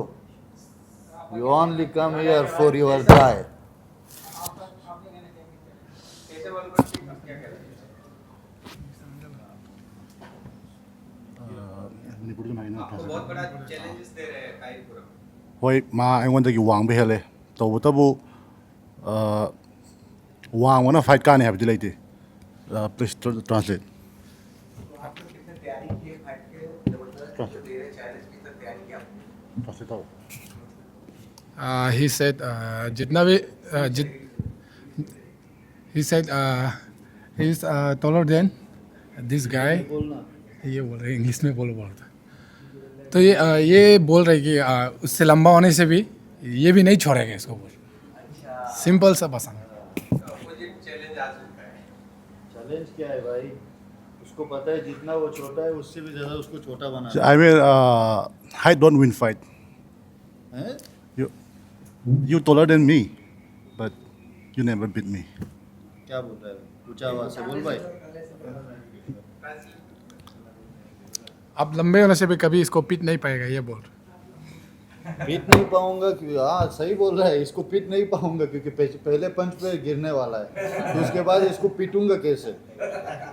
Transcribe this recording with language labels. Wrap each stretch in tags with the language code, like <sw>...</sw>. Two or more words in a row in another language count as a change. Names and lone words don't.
<en>you only come here for your try.</en> <hi>कैसे बोल रहे हो, क्या कह रहे हैं? आपको बहुत बड़ा चैलेंजेस दे रहे हैं काईपुरम।</hi> <mni>ꯍꯣꯏ ꯃꯥ ꯑꯩꯉꯣꯟꯗꯒꯤ ꯋꯥꯡꯕ ꯍꯦꯜꯂꯦ ꯇꯧꯕꯇꯕꯨ ꯋꯥꯡꯕꯅ ꯐꯥꯏꯠ ꯀꯥꯅꯤ ꯍꯥꯏꯕꯗꯤ ꯂꯩꯇꯦ</mni> <en>please translate</en> <hi>आपने कितने तैयारी की है फाइट के, जबरदस्त जो दे रहे चैलेंज की तक तैयारी की आपने? ट्रांसलेट आओ</hi> <en>He said</en> <hi>जितना भी</hi> <en>he said he's taller than this guy।</en> <hi>ये बोल रहे इंग्लिश में बोल रहा था। तो ये बोल रहे कि उससे लंबा होने से भी ये भी नहीं छोड़ेगा इसको। बोल सिंपल सा पसंद। अपोजिट चैलेंज आ चुका है। चैलेंज क्या है भाई, उसको पता है जितना वो छोटा है उससे भी ज़्यादा उसको छोटा बना है।</hi> <en>I mean height don't win fight.</en> <hi>हैं?</hi> <en>You taller than me but you never beat me.</en> <hi>क्या बोल रहा है, ऊंचा आवाज से बोल भाई। आप लंबे होने से भी कभी इसको पीट नहीं पाएगा ये बोल। पीट नहीं पाऊंगा क्यों? हाँ सही बोल रहा है, इसको पीट नहीं पाऊंगा क्योंकि पहले पंच पे गिरने वाला है, तो उसके बाद इसको पीटूंगा कैसे?</hi>